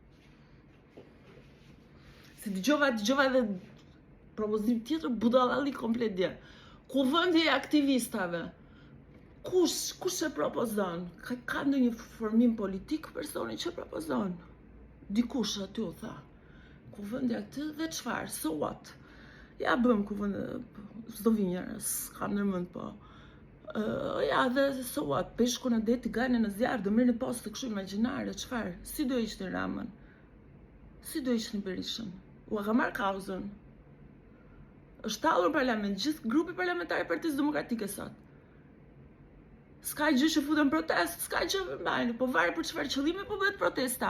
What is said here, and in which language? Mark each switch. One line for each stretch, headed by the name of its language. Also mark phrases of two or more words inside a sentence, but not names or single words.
Albanian: Se dëgjova edhe propozim tjetër budallalli komplet dje. Kuvendi i aktivistave. Kush e propozon? Ka ndonjë formim politik personi që propozon? Dikush aty u tha. Kuvendi aty dhe çfarë?
English: So what?
Albanian: Ja bëm kuvend, s'do vi njerëz, s'kam ndërmend po. Ja, dhe
English: so what,
Albanian: peshku në det, gane në zjarë, do mirë në postë të këshu imaginare, qëfar? Si do ishte Ramën? Si do ishte në Berishën? Ua ka marrë kauzën. Është tallur në parlament, gjithë grupi parlamentar i Partisë Demokratike sot. S'ka gjë që futen protest, s'ka gjë mbajnë, po varet për çfarë qëllimi po bëhet protesta.